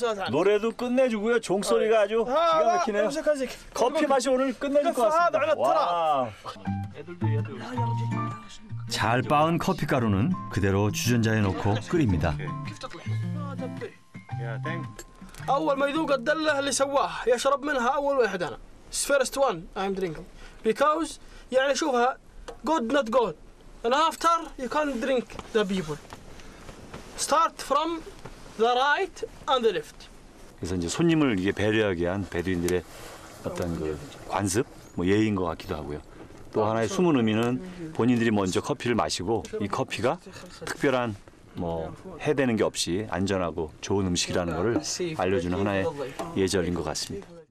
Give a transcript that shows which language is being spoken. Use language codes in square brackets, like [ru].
[ko] 노래도 끝내주고요. 종소리가 아주 기가 막히네요. 커피 맛이 오늘 끝내줄 것 같습니다. 와. 잘 빻은 커피 가루는 그대로 주전자에 넣고 끓입니다. [ar] اول ما يذوق الدله اللي سواه يشرب منها اول واحد انا [en] first one I'm drinking because [ar] يعني شوفها [en] good not good and after you can drink the people start from the right and the left. [ko] 그래서 이제 손님을 이게 배려하기 위한 베두인들의 어떤 그 관습, 뭐 예의인 것 같기도 하고요. 또 하나의 숨은 의미는 본인들이 먼저 커피를 마시고 이 커피가 특별한 뭐 해대는 게 없이 안전하고 좋은 음식이라는 것을 알려주는 하나의 예절인 것 같습니다.